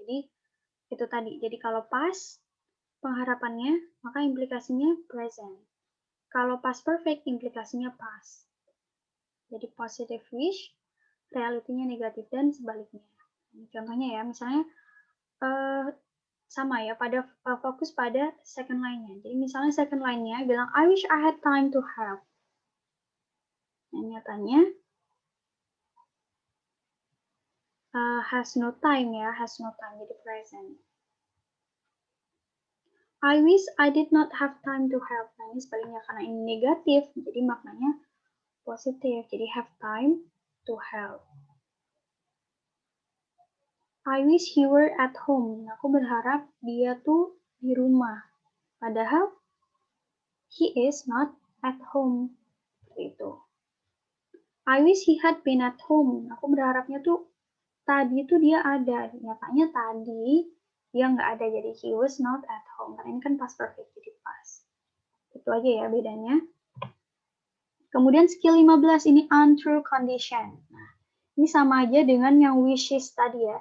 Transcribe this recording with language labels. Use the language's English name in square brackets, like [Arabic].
[Indonesian] Jadi itu tadi. Jadi kalau pas pengharapannya, maka implikasinya present. Kalau past perfect, implikasinya past. Jadi positive wish, realitinya negatif dan sebaliknya. Contohnya ya, misalnya sama ya, fokus pada second line-nya. Jadi misalnya second line-nya bilang, [English] I wish I had time to help. [Indonesian] Nah, nyatanya [English] has no time ya, has no time, jadi present. I wish I did not have time to help. [Indonesian] Nah, ini sebaliknya karena ini negatif, jadi maknanya positif. [English] Jadi have time to help. I wish he were at home. [Indonesian] Nah, aku berharap dia tuh di rumah. [English] Padahal he is not at home. [Indonesian] Seperti itu. [English] I wish he had been at home. [Indonesian] Aku berharapnya tuh tadi tuh dia ada. Nyatanya tadi dia nggak ada. Jadi [English] he was not at home. [Indonesian] Karena ini kan past perfect, jadi past. Itu aja ya bedanya. Kemudian skill 15 ini untrue condition. Nah, ini sama aja dengan yang wishes tadi ya.